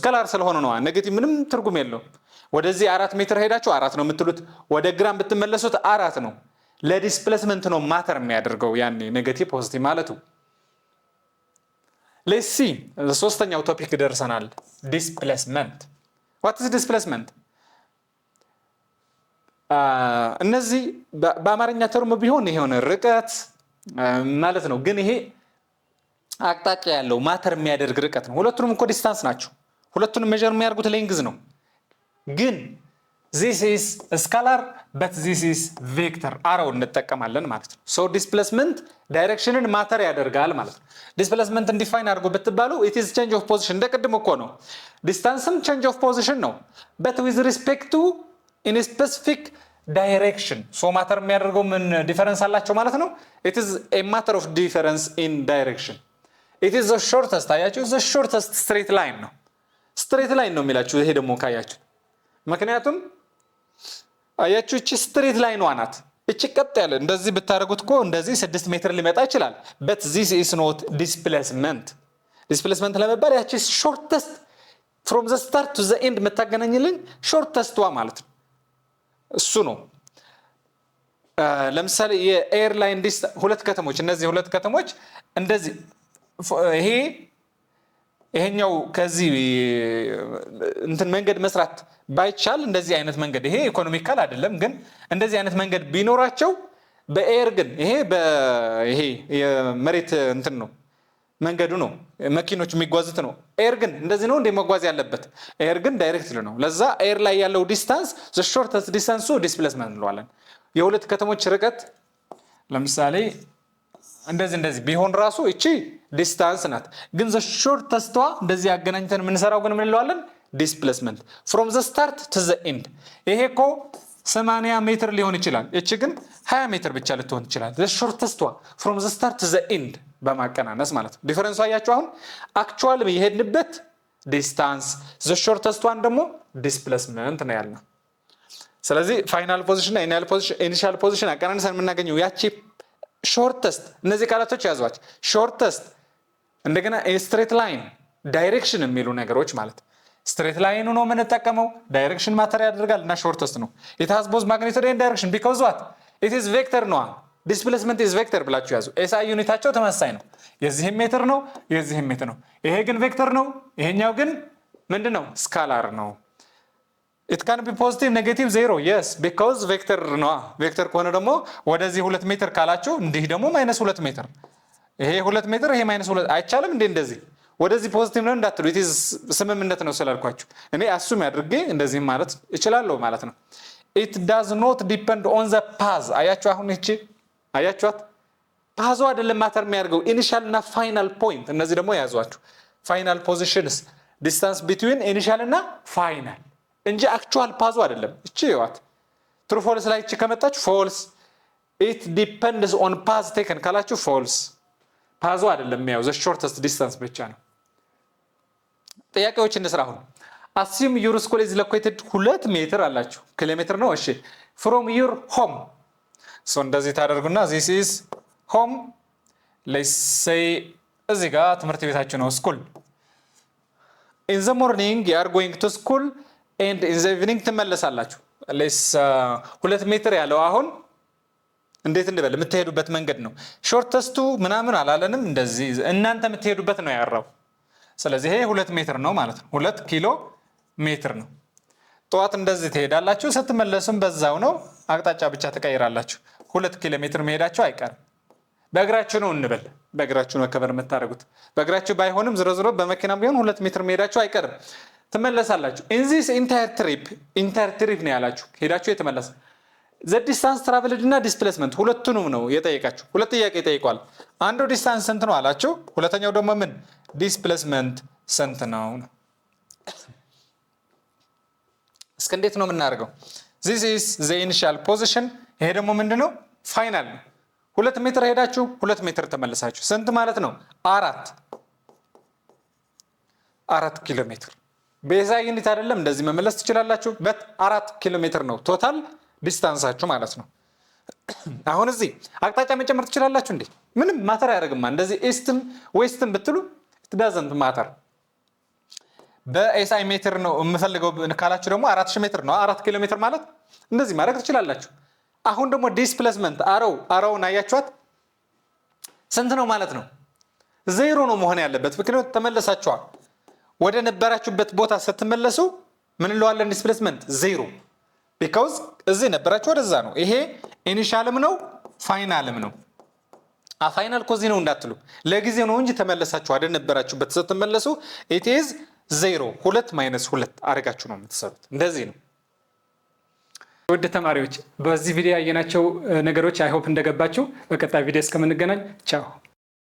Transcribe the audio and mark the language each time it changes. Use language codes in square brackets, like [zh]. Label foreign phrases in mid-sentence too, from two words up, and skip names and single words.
[am] ስኬላር ስለሆነ ነው። ኔጌቲቭ ምንም ትርጉም የለውም። ወደዚህ 4 ሜትር ሄዳችሁ 4 ነው የምትሉት፣ ወደ ግራም ብትመለሱት 4 ነው። ለዲስፕሌስመንት ነው ማተር የሚያደርገው ያኔ [en] negative positive [am] ማለቱ። [en] let's see [am] ሶስተኛው ቶፒክ ደርሰናል። ዲስፕሌስመንት። [en] what is displacement? [am] እነዚህ በአማርኛ ተርም ቢሆን ይሄ ሆነ ርቀት ማለት ነው። ግን ይሄ አቅጣጫ ያለው ማተር የሚያደርግ ርቀት ነው። ሁለቱንም እኮ ዲስታንስ ናቸው። ሁለቱንም ሜጀር የሚያደርጉት ሌንግዝ ነው። ግን [en] this is scalar but this is vector [am] አሮው እንጠቀማለን ማለት ነው። [en] so displacement [am] ዳይሬክሽንን ማተር ያደርጋል ማለት ነው። ዲስፕሌስመንት ዲፋይን አድርጎ ብትባሉ [en] it is change of position [am] እንደቀድሞ እኮ ነው። ዲስታንስም [en] change of position [am] ነው [en] but with respect to in a specific direction so [am] ማተር የሚያደርገው ምን ዲፈረንስ አላቸው ማለት ነው። [en] it is a matter of difference in direction. it is the shortest [am] አያችሁ [en] the shortest straight line [am] ነው። [en] straight line [am] ነው የሚላችሁ ይሄ ደግሞ ካያችሁ ምክንያቱም አያችሁ እቺ [en] straight line [am] ዋናት። እቺ ቀጥ ያለ እንደዚህ ብታረጉት እኮ እንደዚህ 6 ሜትር ሊመጣ ይችላል። [en] but this is not displacement. [am] displacement ለመባል ያቺ [en] shortest from the start to the end [am] መታገናኝልን shortest ዋ ማለት ነው። እሱ ነው። ለምሳሌ የኤርላይን ሁለት ከተሞች እነዚህ ሁለት ከተሞች እንደዚህ ይሄኛው ከዚህ እንትን መንገድ መስራት ባይቻል እንደዚህ አይነት መንገድ ይሄ ኢኮኖሚካል አይደለም። ግን እንደዚህ አይነት መንገድ ቢኖራቸው በኤር ግን ይሄ የመሬት እንትን ነው መንገዱ ነው መኪኖች የሚጓዙት ነው። ኤር ግን እንደዚህ ነው እንደ መጓዝ ያለበት። ኤር ግን ዳይሬክት ነው። ለዛ ኤር ላይ ያለው ዲስታንስ [en] the shortest distance displacement [am] እንለዋለን። የሁለት ከተሞች ርቀት ለምሳሌ እንደዚህ ቢሆን ራሱ እቺ ዲስታንስ ናት። ግን [en] the shortest [am] እንደዚህ አገናኝተን የምንሰራው ግን ምን እንለዋለን? ዲስፕሌስመንት [en] from the start to the end። [am] ይሄ እኮ 80 ሜትር ሊሆን ይችላል። እቺ ግን 20 ሜትር ብቻ ልትሆን ይችላል። [en] the shortest from the start to the [am] end በማቀናነስ ማለት ነው። ዲፈረንሱ አያችሁ። አሁን አክቹአሊ የሄድንበት ዲስታንስ [en] the shortest one [am] ደግሞ ዲስፕሌስመንት ነው ያልነው። ስለዚህ [en] final position [am] እና [en] initial position [am] አቀናንሰን የምናገኘው ያቺ ሾርተስት እነዚህ ቃላቶች ያዟች። ሾርተስት እንደገና [en] straight line direction [am] የሚሉ ነገሮች ማለት ስትሬት ላይኑ ነው የምንጠቀመው። ዳይሬክሽን ማተር ያደርጋል እና ሾርተስት ነው። [en] it has both magnitude and direction because what it is vector [am] ነው። [en] displacement is vector [am] ብላችሁ ያዙ። SI ዩኒታቸው ተመሳሳይ ነው። የዚህም ሜትር ነው የዚህም ሜትር ነው። ይሄ ግን ቬክተር ነው፣ ይሄኛው ግን ምንድነው? ስካላር ነው። [en] it can be positive negative 0 yes because vector [am] ነው። ቬክተር ከሆነ ደግሞ ወደዚህ 2 ሜትር ካላችሁ እንዲህ ደግሞ -2 ሜትር ይሄ 2 ሜትር ይሄ -2 አይቻልም እንዴ? እንደዚህ ወደዚህ ፖዚቲቭ ነው እንዳትሉ [en] it is [am] ስምምነት ነው ስላልኳችሁ እኔ አሱም ያድርጌ እንደዚህ ማለት እችላለሁ ማለት ነው። [en] it does not depend on the path [am] አያችሁ። አሁን እቺ አያችኋት ፓዙ አይደለም ማተር የሚያደርገው ኢኒሻል እና ፋይናል ፖይንት። እነዚህ ደግሞ ያዟችሁ [en] final positions distance between initial [am] እና ፋይናል እንጂ አክቹአል ፓዙ አይደለም። እቺ ይዋት [en] true false [am] ላይ እቺ ከመጣች ፎልስ [en] it depends on path taken [am] ካላችሁ ፎልስ ፓዙ አይደለም ያው [en] the shortest distance [am] ብቻ ነው። ጥያቄዎች እንስራ። አሁን [en] assume your school is located [am] 2 ሜትር አላችሁ ኪሎ ሜትር ነው እሺ [en] from your [am] home so እንደዚህ ታደርጉና [en] this is home let's say [am] እዚህ ጋር ትምህርት ቤታችሁ ነው [en] school in the morning you are going to school and in the evening [am] ትመለሳላችሁ let's 2 ሜትር ያለው አሁን እንዴት እንደበለ የምትሄዱበት መንገድ ነው ሾርተስቱ ምናምን አላለንም እንደዚህ እናንተ የምትሄዱበት ነው ያራው ስለዚህ ይሄ 2 ሜትር ነው ማለት ነው 2 ኪሎ ሜትር ነው ጧት እንደዚህ ትሄዳላችሁ ስትመለሱም በዛው ነው አቅጣጫ ብቻ ተቀይራላችሁ 2 ኪሎ ሜትር መሄዳችሁ አይቀርም በእግራችሁ ነው እንበል በእግራችሁ ነው ከበር የምታረጉት በእግራችሁ ባይሆንም ዝሮ በመኪናም ቢሆን 2 ሜትር መሄዳችሁ አይቀርም ትመለሳላችሁ [en] in this entire trip [am] ነው ያላችሁ ሄዳችሁ የተመለሰ [en] the distance traveled [am] እና displacement ሁለቱንም ነው የጠየቃችሁ ሁለት ጥያቄ ጠይቋል አንዱ ዲስታንስ ስንት ነው አላችሁ ሁለተኛው ደግሞ ምን displacement ስንት ነው እስከ እንዴት ነው የምናደርገው [en] this is the initial position [am] ይሄ ደግሞ ምንድነው ፋይናል 2 ሜትር ሄዳችሁ 2 ሜትር ተመለሳችሁ ስንት ማለት ነው 4 ኪሎ ሜትር በዛ ዩኒት አይደለም እንደዚህ መመለስ ትችላላችሁ በት 4 ኪሎ ሜትር ነው ቶታል ዲስታንሳችሁ ማለት ነው አሁን እዚህ አቅጣጫ መጨመር ትችላላችሁ እንዴ ምንም ማተር ያደርግማ እንደዚህ ኢስትም ዌስትም ብትሉ [en] it doesn't matter [am] በኤስአይ ሜትር ነው የምፈልገው ካላችሁ ደግሞ 4000 ሜትር ነው 4 ኪሎ ሜትር ማለት እንደዚህ ማድረግ ትችላላችሁ አሁን ደግሞ ዲስፕሌስመንት አሮውን አያችኋት ስንት ነው ማለት ነው ዜሮ ነው መሆን ያለበት ምክንያቱም ተመለሳችኋል ወደ ነበራችሁበት ቦታ ስትመለሱ ምን እንለዋለን ዲስፕሌስመንት ዜሮ because እዚህ ነበራችሁ ወደዛ ነው ይሄ ኢኒሻልም ነው ፋይናልም ነው ፋይናል ኮዚ ነው እንዳትሉ ለጊዜው ነው እንጂ ተመለሳችሁ ወደ ነበራችሁበት ስትመለሱ [en] it is 0 [am] 2 - 2 አርጋችሁ ነው የምትሰሩት እንደዚህ ነው ወደ ተማሪዎች በዚህ ቪዲዮ ያየናቸው ነገሮች [en] I hope [am] እንደገባችሁ በቀጣይ ቪዲዮ እስከምንገናኝ ቻው